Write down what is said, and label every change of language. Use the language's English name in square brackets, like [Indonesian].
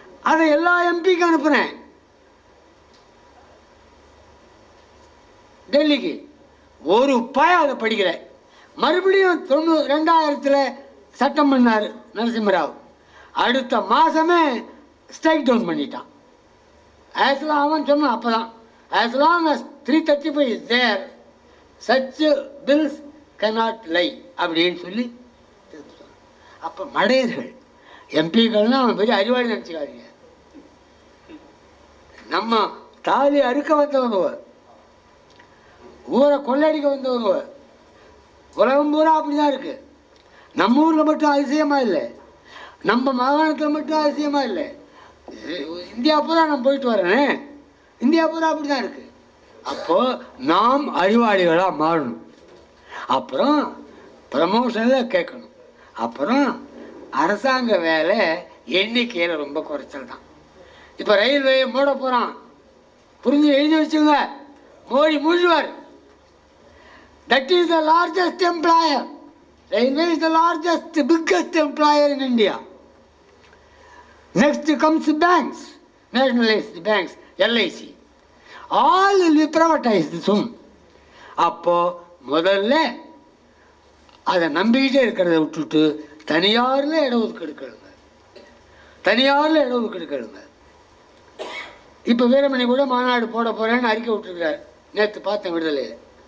[Tamil] அதை எல்லா எம்பிக்கு அனுப்புனேன் டெல்லிக்கு. ஒரு பய அதை படிக்கல. மறுபடியும் 2000 சட்டம் பண்ணார் நரசிம்மராவ். அடுத்த மாதமே ஸ்ட்ரைக் டவுன் பண்ணிட்டான். ஆக்சுவலாக அவன் சொன்னான் அப்போ தான், [English] as long as 335 is there, such bills cannot lie [Tamil] அப்படின்னு சொல்லி. அப்போ மடையர்கள் எம்பிக்கள்னா அவன் பெரிய அறிவாளி நினச்சிக்காதீங்க. நம்ம தாலி அறுக்க வந்தவங்க, ஊரை கொள்ளடிக்க வந்தவங்க, உலகம் பூரா அப்படி தான் இருக்குது. நம்ம ஊரில் மட்டும் அதிசயமாக இல்லை, நம்ம மாகாணத்தில் மட்டும் அதிசயமாக இல்லை, இந்தியா பூரா நான் போயிட்டு வரேன், இந்தியா பூரா அப்படி தான் இருக்குது. அப்போது நாம் அறிவாளிகளாக மாறணும். அப்புறம் ப்ரமோஷனில் கேட்கணும். அப்புறம் அரசாங்க வேலை எண்ணிக்கையில் ரொம்ப குறைச்சல் தான். இப்போ ரயில்வேயை மூட போகிறான், புரிஞ்சு எழுதி வச்சுங்க, Modi மூழ்குவார். [English] That is the largest employer. Railway is the largest, biggest employer in India. Next comes banks, nationalized banks, LIC. All will be privatized soon. [Tamil] அப்போ முதல்ல அதை நம்பிக்கிட்டே இருக்கிறத விட்டுட்டு தனியாரில் இடஒதுக்கீடு கேளுங்க, தனியாரில் இடஒதுக்கீடு கேளுங்க. இப்போ வீரமணி கூட மாநாடு போட போகிறேன்னு அறிக்கை விட்டுருக்கிறார், நேற்று பார்த்தேன் விடுதலையில்.